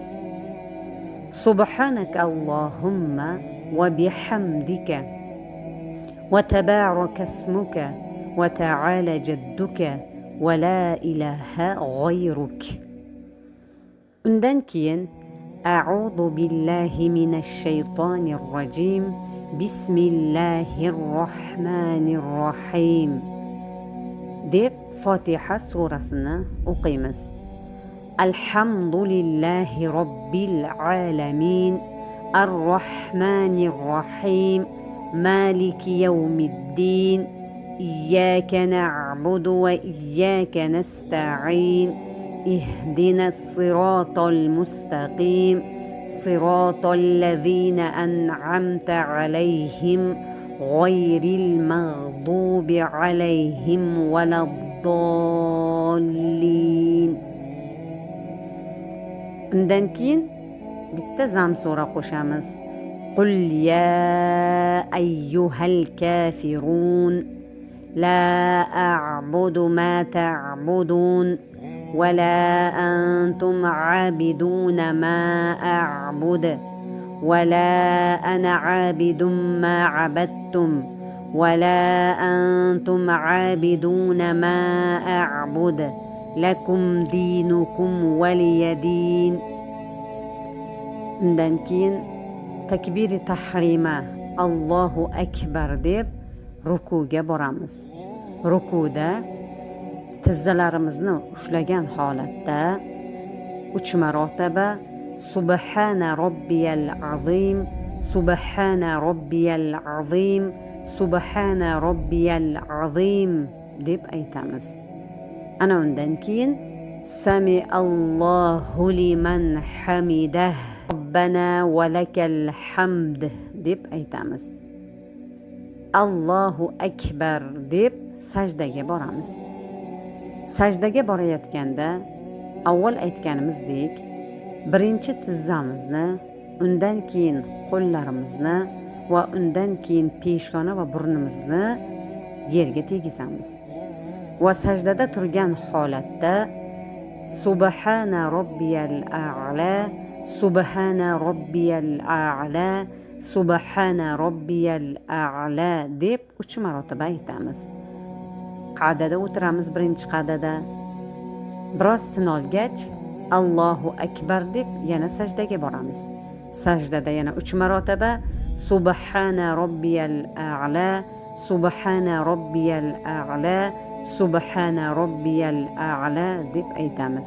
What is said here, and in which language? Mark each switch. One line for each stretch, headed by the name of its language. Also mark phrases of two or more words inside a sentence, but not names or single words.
Arabic: سبحانك اللهم وبحمدك وتبارك اسمك وتعالى جدك ولا إله غيرك.
Uzbek: Undan keyin
Arabic: أعوذ بالله من الشيطان الرجيم. بسم الله الرحمن الرحيم
Uzbek: deb Fotiha surasini o'qiymiz.
Arabic: الحمد لله رب العالمين الرحمن الرحيم مالك يوم الدين إياك نعبد وإياك نستعين اهدنا الصراط المستقيم صراط الذين أنعمت عليهم غير المغضوب عليهم ولا الضالين.
Uzbek: Undan keyin bitta zam sura qo'shamiz.
Arabic: قل يا أيها الكافرون لا أعبد ما تعبدون ولا أنتم عابدون ما أعبد ولا أنا عابد ما عبدتم ولا أنتم عابدون ما أعبد لكم دينكم ولي دين.
Uzbek: Undan keyin takbir tahrima
Arabic: الله أكبر
Uzbek: deb rukuga boramiz. Rukuda tizzalarimizni ushlagan holatda 3 marotaba
Arabic: سبحان ربي العظيم سبحان ربي العظيم سبحان ربي العظيم
Uzbek: deb aytamiz. Ana undan keyin
Arabic: سمع الله لمن حمده ربنا ولك الحمد
Uzbek: deb aytamiz.
Arabic: الله أكبر
Uzbek: deb sajdaga boramiz. Sajdaga borayotganda avval aytganimizdek birinchi tizzamizni, undan keyin qo'llarimizni va undan keyin peshona va burnimizni yerga tegizamiz. Va sajdada turgan holatda
Arabic: سبحان ربي الأعلى سبحان ربي الأعلى سبحان ربي الأعلى
Uzbek: deb 3 marotaba aytamiz. Qa'dada o'tiramiz. Birinchi qa'dada biroz tin olgach
Arabic: الله أكبر
Uzbek: deb yana sajdaga boramiz. Sajdada yana 3 marotaba
Arabic: سبحان ربي الأعلى سبحان ربي الأعلى سبحان ربي الأعلى
Uzbek: deb aytamiz.